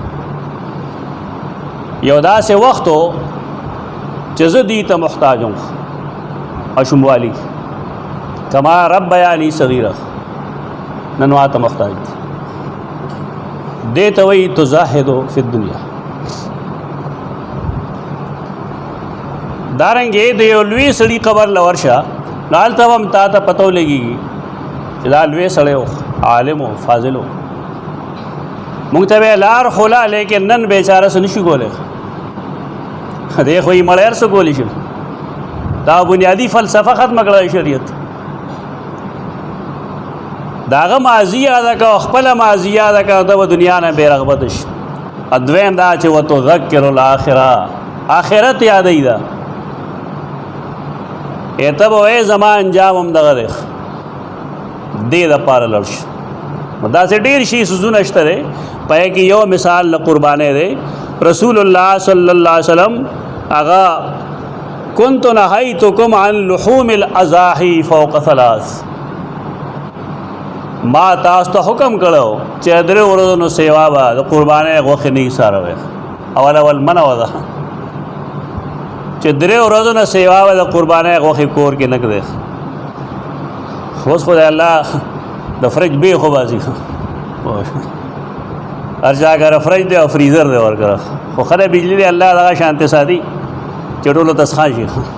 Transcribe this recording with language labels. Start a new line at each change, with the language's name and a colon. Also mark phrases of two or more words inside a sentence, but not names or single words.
Pashto: یو داسې وخت و چې زه دوی ته محتاج وم، ماشوموالي کې
Arabic: کما ربیاني صغیره،
Pashto: نن ما ته محتاج دي. دې ته وایي
Arabic: تزاهدو فی الدنیا.
Pashto: دارنګې د یو لوی سړي قبر له ورشه، نو هلته به هم تا ته پته ولګېږي چې دا لوی سړی و، عالم و، فاضل و، مونږ ته به یې لار خوله، لیکن نن بیچاره څه نشي کولی، دی خو یې مړی هر څه کولی شي. دا بنیادي فلسفه ختمه کړه شریعت، د هغه ماضي یاده کړه، خپله ماضي یاده کړه، ته به دنیا نه بې رغبته شي. دویم دا چې
Arabic: وتذکر الاخره،
Pashto: آخرت یادوي ده، ته به وایې زما انجام هم دغه دی، دې دپاره لاړ شي. داسې ډېر شي څیزونه شته دی، په کې یو مثال له قربانۍ دی. رسول الله
Arabic: صلی الله علیه وسلم
Pashto: هغه
Arabic: كنت نهیتکم عن لحوم الاضاحی فوق ثلاث،
Pashto: ما تاسو ته حکم کړو چې درې ورځو نو سیوا به د قربانۍ غوښې نه ایساروئ. اول منع وه ده چې درې ورځو نه سیوا به د قربانۍ غوښې کور کې نه کړې. اوس خو د الله د فرج بې خو باسي، هر چا کره فرج دی او فریزر دی ورکړه، خو خدای بجلی دی الله دغه شانتې ساتي چې ټولو ته څښا شي.